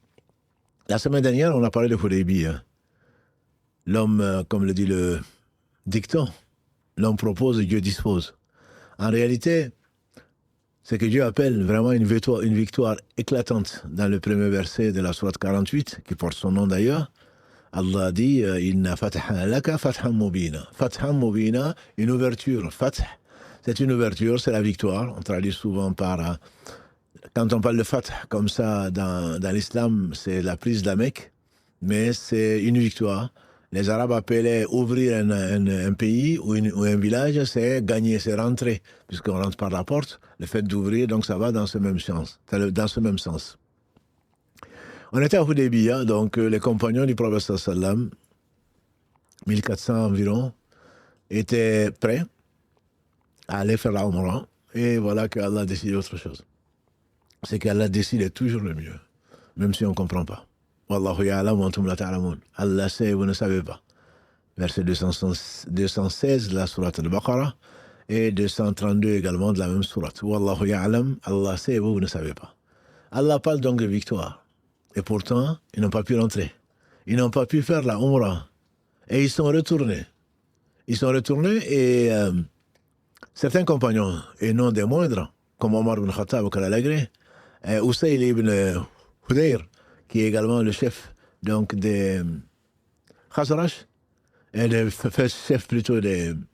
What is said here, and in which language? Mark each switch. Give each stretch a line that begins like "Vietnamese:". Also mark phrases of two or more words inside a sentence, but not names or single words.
French: La semaine dernière, on a parlé de Hudaybiya. L'homme, comme le dit le dicton, l'homme propose et Dieu dispose. En réalité, c'est que Dieu appelle vraiment une victoire éclatante dans le premier verset de la sourate 48, qui porte son nom d'ailleurs.
Arabic: Allah dit « إنا فتحنا لك فتحا مبينا ». فتحا مبينا,
French: une ouverture. Fath, c'est une ouverture, c'est la victoire. On traduit souvent par... Quand on parle de fath comme ça dans l'islam, c'est la prise de la Mecque, mais c'est une victoire. Les Arabes appelaient ouvrir un pays ou un village, c'est gagner, c'est rentrer, puisqu'on rentre par la porte. Le fait d'ouvrir, donc ça va dans ce même sens. On était à Hudaybiya, donc les compagnons du prophète sallam, 1400 environ, étaient prêts à aller faire la Umrah. Et voilà qu'Allah a décidé autre chose. C'est qu'Allah décide toujours le mieux, même si on ne comprend pas.
Arabic: والله يعلم وأنتم لا تعلمون.
French: Allah sait, vous ne savez pas. Verset 216 de la sourate al-Baqarah et 232 également de la même sourate.
Arabic: والله يعلم,
French: Allah sait, vous ne savez pas. Allah parle donc de victoire. Et pourtant, ils n'ont pas pu rentrer. Ils n'ont pas pu faire la Umrah. Et ils sont retournés. Et certains compagnons, et non des moindres, comme Omar ibn Khattab au Kalagré, Usayd ibn Hudayr, qui est également le chef donc des Khazraj, et le chef plutôt des